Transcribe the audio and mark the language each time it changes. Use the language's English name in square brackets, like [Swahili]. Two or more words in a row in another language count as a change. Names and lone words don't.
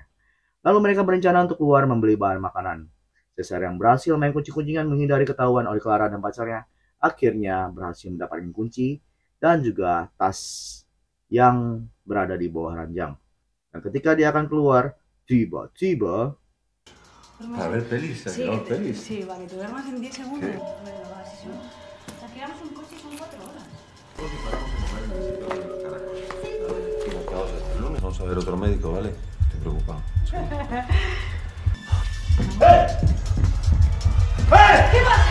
[Indonesian] Lalu mereka berencana untuk keluar membeli bahan makanan. Caesar yang berhasil main kunci-kuncingan menghindari ketahuan oleh Clara dan pacarnya, akhirnya berhasil mendapatkan kunci dan juga tas yang berada di bawah ranjang. Dan ketika dia akan keluar, tiba-tiba [Spanish] A ver pelis, a ver pelis. Sí, vale, te duermas en 10 segundos. Venga, va, si son... Alquilamos un coche y son 4 horas. Hasta el lunes vamos a ver otro médico, ¿vale? Estoy preocupado. ¿Qué pasa?